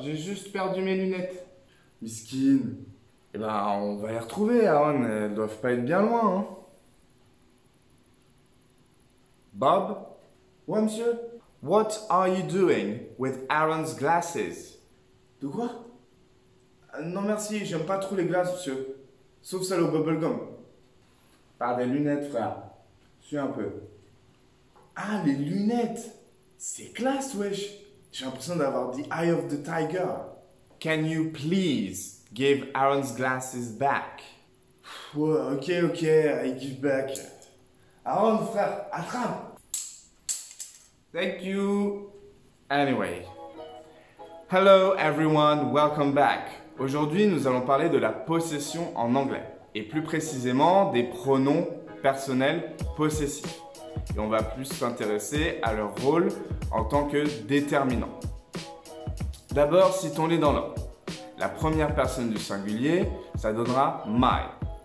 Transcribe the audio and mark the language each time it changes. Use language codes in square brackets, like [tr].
[fr] J'ai juste perdu mes lunettes. Miskine. Eh ben, on va les retrouver, Aaron. Elles doivent pas être bien loin, hein. Bob? Ouais, monsieur? [en] What are you doing with Aaron's glasses? [fr] De quoi? Non, merci. J'aime pas trop les glaces, monsieur. Sauf celle au bubblegum. Par des lunettes, frère. Suis un peu. Ah, les lunettes! C'est classe, wesh! J'ai l'impression d'avoir [en] the eye of the tiger. Can you please give Aaron's glasses back? [fr] Ouais, [en] ok, I give back. [fr] Aaron, frère, attrape! [en] Thank you. Anyway. Hello everyone, welcome back. [fr] Aujourd'hui, nous allons parler de la possession en anglais. Et plus précisément, des pronoms personnels possessifs. Et on va plus s'intéresser à leur rôle en tant que déterminant. D'abord, citons-les dans l'ordre. La première personne du singulier, ça donnera my.